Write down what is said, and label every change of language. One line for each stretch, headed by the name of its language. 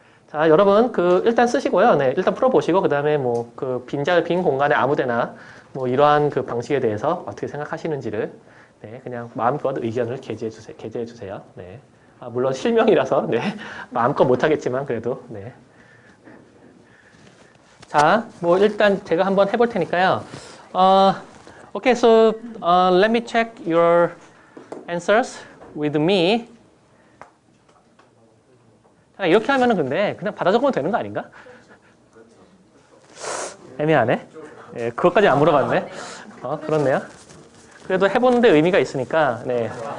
Korean: 자, 여러분 일단 쓰시고요. 네, 일단 풀어보시고 그 다음에 빈 공간에 아무데나 이러한 방식에 대해서 어떻게 생각하시는지를 네, 그냥 마음껏 의견을 게재해 주세요. 네. 물론 실명이라서 네, 마음껏 못하겠지만 그래도 네. 자, 일단 제가 한번 해볼 테니까요.
English: Okay, so let me check your answers with me.
Korean: 자, 이렇게 하면은 근데 그냥 받아 적으면 되는 거 아닌가? 애매하네. 예, 그것까지 안 물어봤네. 그렇네요. 그래도 해보는데 의미가 있으니까, 네.